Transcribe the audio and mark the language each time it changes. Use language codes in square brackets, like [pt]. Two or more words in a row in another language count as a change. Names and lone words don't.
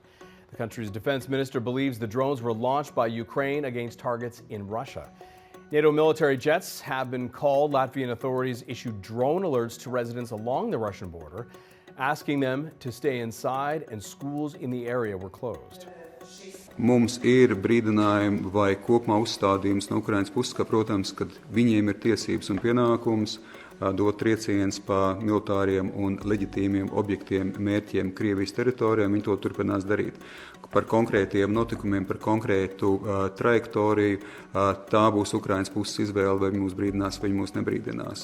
[en] The country's defense minister believes the drones were launched by Ukraine against targets in Russia. NATO military jets have been called. Latvian authorities issued drone alerts to residents along the Russian border, asking them to stay inside, and schools in the area were closed. [lv] Mums ir brīdinājumi vai kopumā uzstādījums no Ukrainas puses, ka, protams, kad viņiem ir tiesības un pienākums dot triecienus pa militāriem un leģitīmiem objektiem, mērķiem Krievijas teritorijā, viņi to turpinās darīt. Par konkrētiem notikumiem, par konkrētu trajektoriju, tā būs Ukrainas puses izvēle, vai viņi mūs brīdinās, vai viņi mūs nebrīdinās.